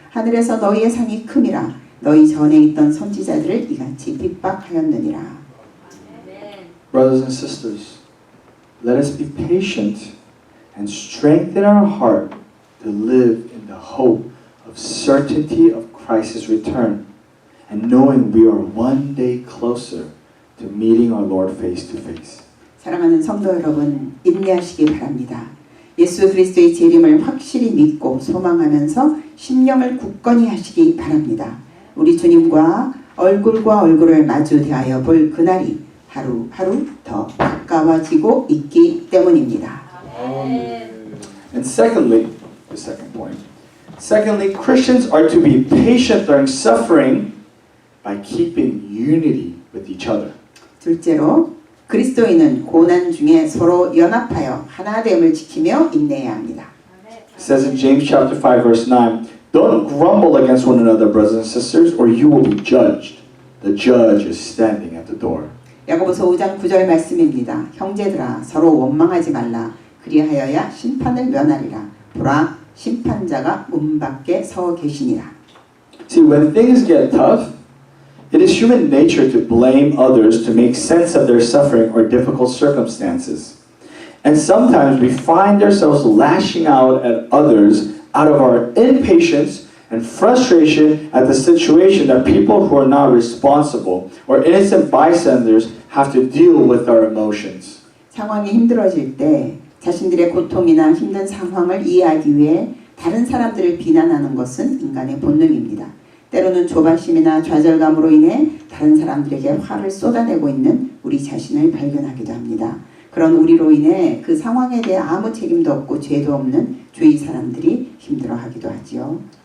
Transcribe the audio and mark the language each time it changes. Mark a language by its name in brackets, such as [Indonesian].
[Korean] 하늘에서 너희의 상이 큼이라. 너희 전에 있던 선지자들을 이같이 핍박하였느니라. [English] Brothers and sisters, let us be patient and strengthen our heart to live in the hope of certainty of Christ's return, and knowing we are one day closer to meeting our Lord face to face. [Korean] 사랑하는 성도 여러분, 인내하시기 바랍니다. 예수 그리스도의 재림을 확실히 믿고 소망하면서 심령을 굳건히 하시기 바랍니다. 우리 주님과 얼굴과 얼굴을 마주 대하여 볼 그날이 하루하루 더 가까워지고 있기 때문입니다. [English] And secondly, the second point. Secondly, Christians are to be patient during suffering by keeping unity with each other. [Korean] 둘째로 그리스도인은 고난 중에 서로 연합하여 하나됨을 지키며 인내해야 합니다. [English] It says in James chapter 5 verse 9, don't grumble against one another, brothers and sisters, or you will be judged. The judge is standing at the door. [Korean] 야고보서 5장 9절 말씀입니다. 형제들아 서로 원망하지 말라. 그리하여야 심판을 면하리라. 보라 심판자가 문 밖에 서 계시니라. [English] See, when things get tough, it is human nature to blame others to make sense of their suffering or difficult circumstances. And sometimes we find ourselves lashing out at others out of our impatience and frustration at the situation that people who are not responsible or innocent bystanders have to deal with our emotions. [Korean] 상황이 힘들어질 때 자신들의 고통이나 힘든 상황을 이해하기 위해 다른 사람들을 비난하는 것은 인간의 본능입니다. 때로는 조바심이나 좌절감으로 인해 다른 사람들에게 화를 쏟아내고 있는 우리 자신을 발견하기도 합니다. 그런 우리로 인해 그 상황에 대해 아무 책임도 없고 죄도 없는 주위 사람들이 힘들어하기도 하지요.